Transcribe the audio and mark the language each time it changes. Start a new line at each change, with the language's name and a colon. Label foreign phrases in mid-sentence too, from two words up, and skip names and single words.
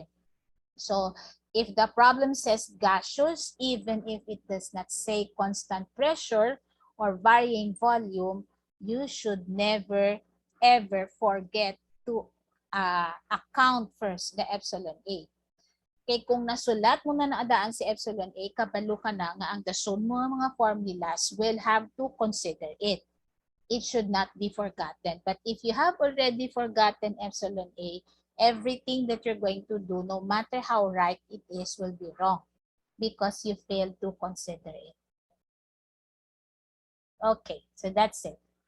English: So if the problem says gaseous, even if it does not say constant pressure or varying volume, you should never ever forget to account first the epsilon A.
Cebuano: Kay kung nasulat mo na naadaan si epsilon A, kabalo ka na nga ang dason mo mga formulas
English: will have to consider it. It should not be forgotten. But if you have already forgotten epsilon A, everything that you're going to do, no matter how right it is, will be wrong because you failed to consider it. Okay, so that's it.